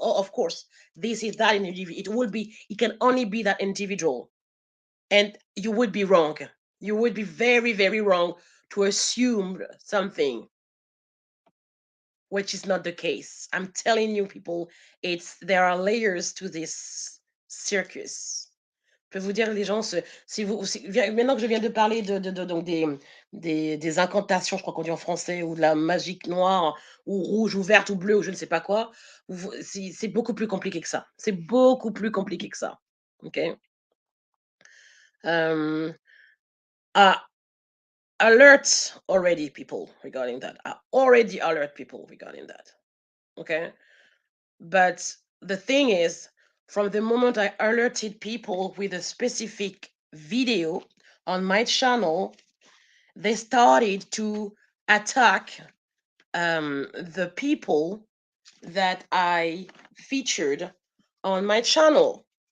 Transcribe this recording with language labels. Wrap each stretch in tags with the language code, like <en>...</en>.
<en>Oh, of course, this is that individual. It will be. It can only be that individual, and you would be wrong. You would be very, very wrong to assume something which is not the case. I'm telling you, people, there are layers to this circus.</en> <fr>Je peux vous dire, les gens, maintenant que je viens de parler donc des incantations, je crois qu'on dit en français, ou de la magie noire, ou rouge, ou verte, ou bleue, ou je ne sais pas quoi, c'est beaucoup plus compliqué que ça. C'est beaucoup plus compliqué que ça.</fr> <en>OK? Um, I alert already people regarding that. I already alert people regarding that. Okay? But the thing is, from the moment I alerted people with a specific video on my channel, they started to attack the people that I featured on my channel.</en>